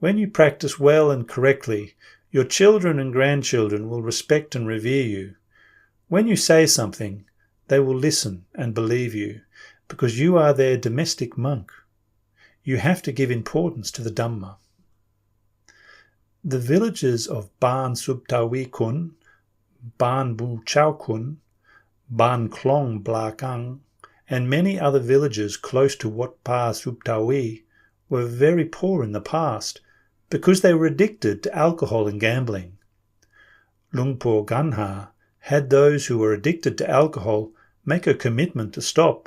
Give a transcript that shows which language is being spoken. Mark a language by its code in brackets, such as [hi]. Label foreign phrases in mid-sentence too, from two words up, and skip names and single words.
[en] When you practice well and correctly, Your children and grandchildren will respect and revere you. When you say something, they will listen and believe you, because you are their domestic monk. You have to give importance to the Dhamma. The villages of Ban Subthawee Kun, Ban Bu Chau Kun, Ban Klong Blakang, and many other villages close to Wat Pah Subthawee were very poor in the past because they were addicted to alcohol and gambling. Lungpo Ganha had those who were addicted to alcohol make a commitment to stop.